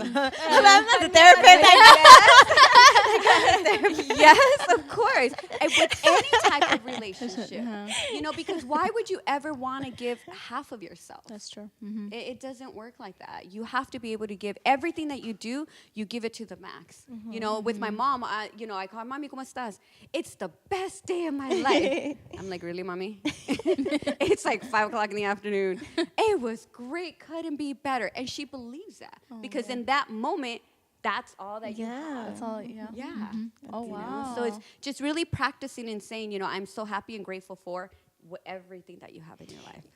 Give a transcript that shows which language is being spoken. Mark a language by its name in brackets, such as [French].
[English] I'm not the therapist. Yes, of course. And with any type of relationship, because why would you ever want to give half of yourself? That's true. It doesn't work like that. You have to be able to give everything that you do. You give it to the max. With my mom, I call her, [Spanish] "Mami, ¿cómo estás?" [English] It's the best day of my life. I'm like, "Really, mommy?" It's like 5 o'clock in the afternoon. It was great. Couldn't be better. And she believes that because in that moment, that's all that you have. That's all. Yeah. Yeah. Oh You know? wow. So it's just really practicing and saying, I'm so happy and grateful for everything that you have in your life.